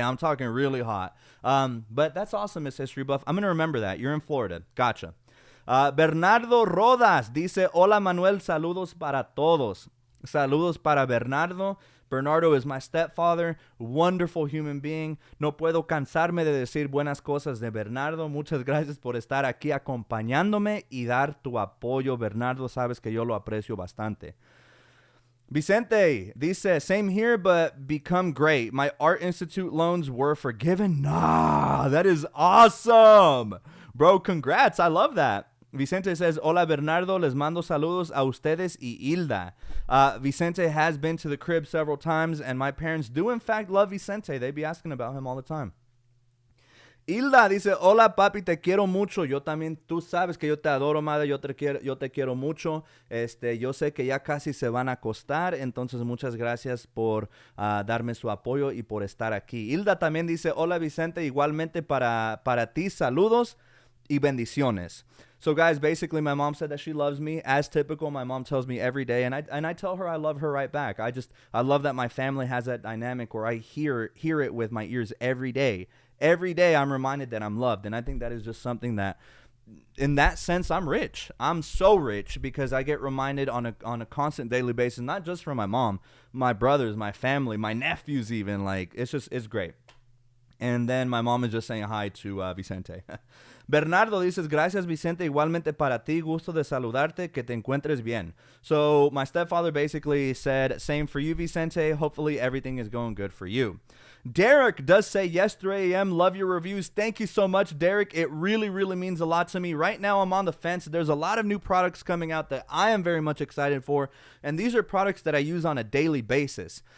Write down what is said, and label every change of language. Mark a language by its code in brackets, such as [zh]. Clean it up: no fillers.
[en] I'm talking really hot. But that's awesome, Miss History Buff. I'm gonna remember that. You're in Florida. Gotcha. Bernardo Rodas [es] dice, hola Manuel, saludos para todos. Saludos para Bernardo. [en] Bernardo is my stepfather, wonderful human being. [es] No puedo cansarme de decir buenas cosas de Bernardo. Muchas gracias por estar aquí acompañándome y dar tu apoyo, Bernardo. Sabes que yo lo aprecio bastante. [en] Vicente dice, same here, but become great. My Art Institute loans were forgiven. Nah, that is awesome. Bro, congrats. I love that. Vicente says, [es] hola Bernardo, les mando saludos a ustedes y Hilda. [en] Vicente has been to the crib several times, and my parents do in fact love Vicente. They be asking about him all the time. [es] Hilda dice, hola papi, te quiero mucho. Yo también, tú sabes que yo te adoro, madre. Yo te quiero mucho. Yo sé que ya casi se van a acostar. Entonces, muchas gracias por darme su apoyo y por estar aquí. Hilda también dice, hola Vicente, igualmente para ti, saludos y bendiciones. [en] So guys, basically my mom said that she loves me. As typical, my mom tells me every day, and I tell her I love her right back. I love that my family has that dynamic where I hear it with my ears every day. Every day I'm reminded that I'm loved, and I think that is just something that, in that sense, I'm rich. I'm so rich because I get reminded on a constant daily basis, not just from my mom, my brothers, my family, my nephews even. Like, it's great. And then my mom is just saying hi to Vicente. [es] Bernardo dices, gracias Vicente, igualmente para ti, gusto de saludarte, que te encuentres bien. [en] So my stepfather basically said, same for you Vicente, hopefully everything is going good for you. Derek does say, yes, 3 a.m., love your reviews. Thank you so much, Derek. It really, really means a lot to me. Right now I'm on the fence. There's a lot of new products coming out that I am very much excited for, and these are products that I use on a daily basis.